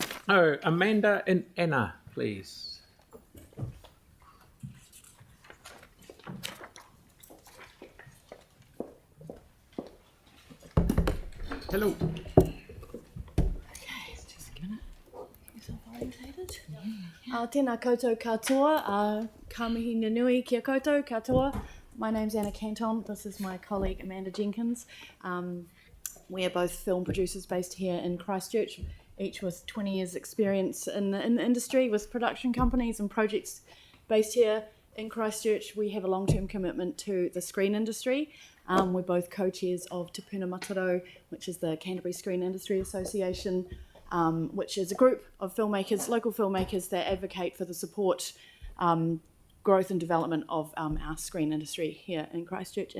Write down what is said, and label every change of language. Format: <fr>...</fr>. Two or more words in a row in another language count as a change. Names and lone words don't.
<en>Oh, Amanda and Anna, please. Hello.</en> <mi>Tēnā koutou katoa, ka mihi nui kia koutou katoa.</mi> <en>My name's Anna Canton. This is my colleague Amanda Jenkins. We are both film producers based here in Christchurch, each with 20 years experience in the industry with production companies and projects based here in Christchurch. We have a long-term commitment to the screen industry. We're both co-chairs of Te Puna Matarau, which is the Canterbury Screen Industry Association, which is a group of filmmakers, local filmmakers that advocate for the support, growth and development of our screen industry here in Christchurch.</en>